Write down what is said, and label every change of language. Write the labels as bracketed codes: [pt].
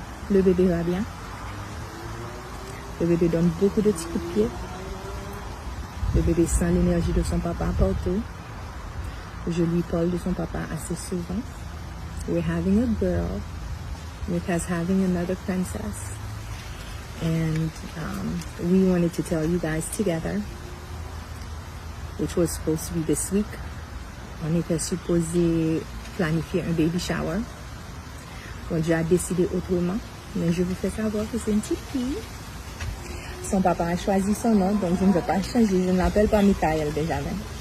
[fr] Le bébé va bien. Le bébé donne beaucoup de petits coups de pied. Le bébé sent l'énergie de son papa partout. Je lui parle de son papa assez souvent. [en] We're having a girl. Mika's having another princess. And we wanted to tell you guys together, which was supposed to be this week. [fr] On était supposé planifier un baby shower. Bon, Dieu a décidé autrement, mais je vous fais savoir que c'est une petite fille. Son papa a choisi son nom, donc je ne vais pas changer. Je ne l'appelle pas Mikael déjà même.